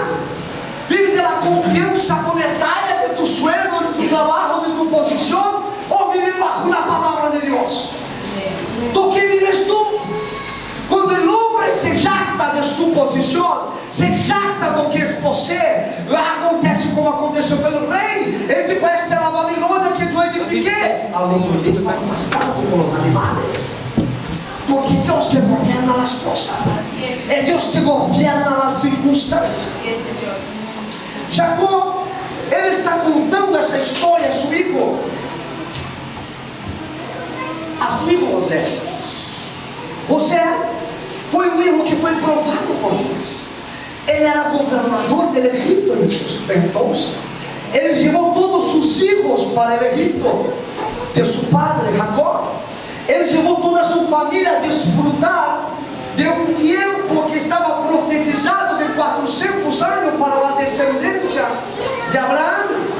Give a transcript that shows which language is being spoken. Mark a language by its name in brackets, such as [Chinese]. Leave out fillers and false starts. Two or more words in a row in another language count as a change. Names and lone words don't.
[Spanish] ¿Vives de la confianza monetaria de tu sueldo, de tu trabajo, de tu posición? ¿O vives bajo la palabra de Dios? ¿De qué vives tú? Cuando el hombre se jacta de su posición, se jacta do que posee, [Portuguese] acontece como aconteceu pelo rei. Ele dijo: esta é a Babilônia que eu edifiquei. [Spanish] Al otro día estaba pastando con los animales. Porque Dios que gobierna las cosas, es Dios que gobierna las circunstancias. Jacob, él está contando esa historia a su hijo José. [Portuguese] José foi um hijo que foi provado por Deus. [Spanish] Ele era gobernador del Egipto entonces. [Portuguese] Ele llevou [Spanish] todos sus hijos para el Egipto de su padre Jacob. [Portuguese] Ele llevou [Spanish] toda su familia a disfrutar de un tiempo que estaba profetizado de 400 años para la descendencia de Abraham.